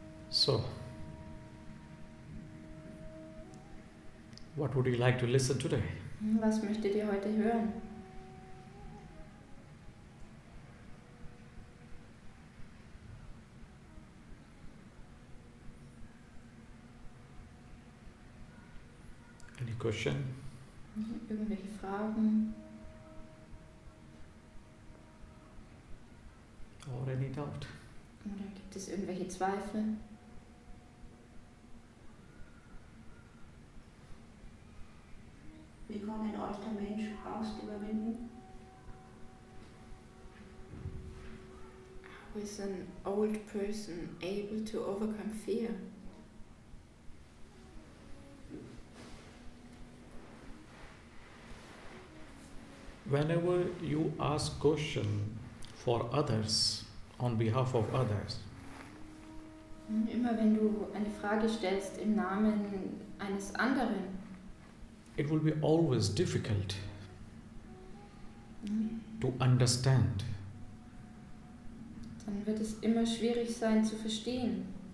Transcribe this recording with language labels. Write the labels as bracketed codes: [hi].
[en] So, what would you like to listen today? [de] Was möchtet ihr heute hören? [en] Any question? [de] Irgendwelche Fragen? [en] Or any doubt? [de] Oder gibt es irgendwelche Zweifel? Wie kann ein alter Mensch Angst überwinden? [en] How is an old person able to overcome fear? Whenever you ask question for others, on behalf of others, [de] Immer wenn du eine Frage stellst im Namen eines anderen, [en] it will be always difficult to understand. [de] dann wird es immer schwierig sein zu verstehen.